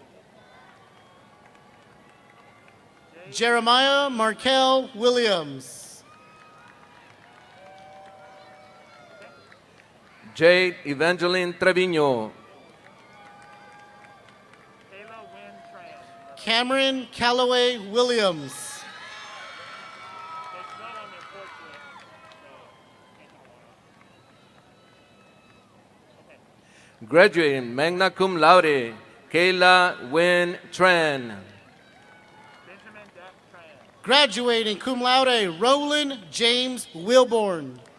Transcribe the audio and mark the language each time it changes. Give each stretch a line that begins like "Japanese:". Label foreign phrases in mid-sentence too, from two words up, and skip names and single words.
English: Jeremiah Markel Williams. Jade Evangeline Treviño. Cameron Calloway Williams. Graduating
Latin: magna cum laude,
English: Kayla Wynn Tran.
Latin: Graduating cum laude,
English: Roland James Wilborn.